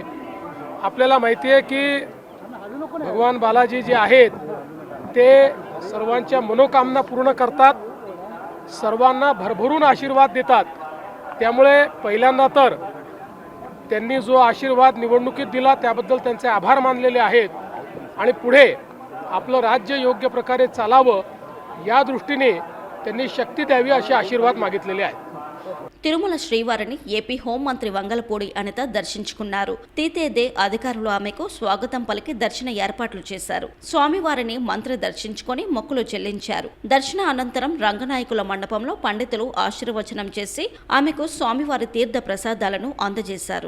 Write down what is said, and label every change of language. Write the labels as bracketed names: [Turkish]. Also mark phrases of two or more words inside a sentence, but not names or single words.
[Marathi] आपल्याला माहिती आहे की भगवान बालाजी जे आहेत ते सर्वांच्या मनोकामना पूर्ण करतात, सर्वांना भरभरून आशीर्वाद देतात. त्यामुळे पहिल्यांदा तर त्यांनी जो आशीर्वाद निवडणुकीत दिला त्याबद्दल त्यांचे आभार मानलेले आहेत आणि पुढे आपलं राज्य योग्य प्रकारे चालावं या दृष्टीने त्यांनी शक्ती द्यावी असे आशीर्वाद मागितलेले आहेत. [Telugu] తిరుమల శ్రీవారిని ఏపీ హోంమంత్రి వంగలపూడి అనిత దర్శించుకున్నారు. తీతేదే అధికారులు ఆమెకు స్వాగతం పలికి దర్శన ఏర్పాట్లు చేశారు. స్వామివారిని మంత్రి దర్శించుకొని మొక్కులు చెల్లించారు. దర్శన అనంతరం రంగనాయకుల మండపంలో పండితులు ఆశీర్వచనం చేసి ఆమెకు స్వామివారి తీర్థ ప్రసాదాలను అందజేశారు.